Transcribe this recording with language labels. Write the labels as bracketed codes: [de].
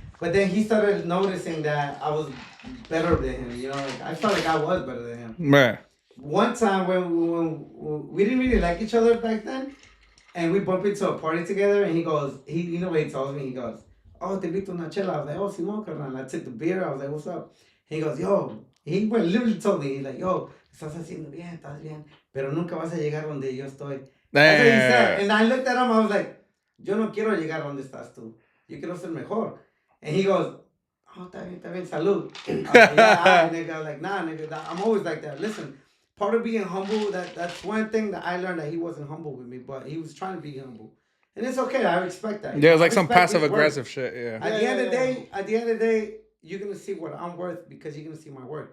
[en] But then he started noticing that I was better than him, you know. Like, I felt like I was better than him. Right. One time when we didn't really like each other back then, and we bumped into a party together, and he goes, you know what he tells me? He goes, oh, te invito una chela. I was like, oh, Simón, carnal. I took the beer. I was like, what's up? He goes, yo. [es] He literally told me, he's like, yo, estás haciendo bien, estás bien, pero nunca vas a llegar donde yo estoy. That's what he said. And I looked at him, I was like, yo no quiero llegar donde estás tú. Yo quiero ser mejor. [en] And he goes, oh, está bien, salud. I was like, yeah, nigga. I was like, nah, nigga, I'm always like that. Listen, part of being humble, that's one thing that I learned, that he wasn't humble with me, but he was trying to be humble. And it's okay, I respect that. Yeah, it was like I some respect passive his work. aggressive shit. Yeah. At the end of the day, you're gonna see what I'm worth because you're gonna see my work.